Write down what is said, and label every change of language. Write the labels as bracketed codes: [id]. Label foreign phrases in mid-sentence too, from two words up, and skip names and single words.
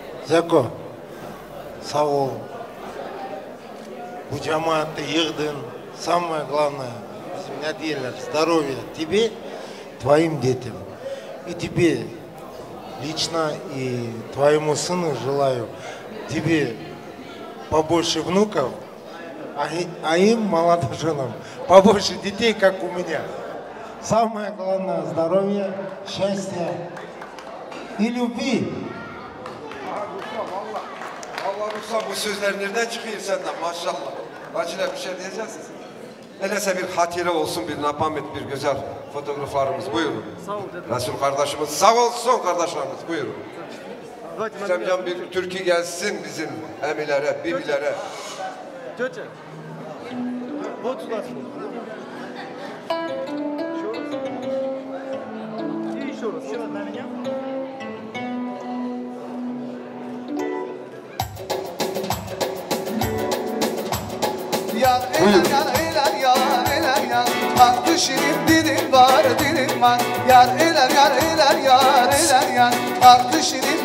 [tr] Zeko, sağ ol. Bu cemaati yığdın, [ru] самое главное, меня делят, здоровья тебе, твоим детям. И тебе лично, и твоему сыну желаю тебе побольше внуков, а им, молодоженам, побольше детей, как у меня. Самое главное, здоровья, счастья и любви. [tr] Allah Ruslan bu sözler nereden çıkıyor senden maşallah. Bacılar bir şey diyeceksiniz. Öyleyse bir hatire olsun, bir napamet, bir güzel fotoğraflarımız. Buyurun. Sağ ol dedim. Resul kardeşimiz sağ olsun kardeşlerimiz. Buyurun. İstemcan bir türkü gelsin bizim emilere, bibilere. Tete. [ru] Вот сюда. И еще раз. Еще на меня. [tr] Yar eyler yar Hakkı şirin dilim var Yar eyler Hakkı şirin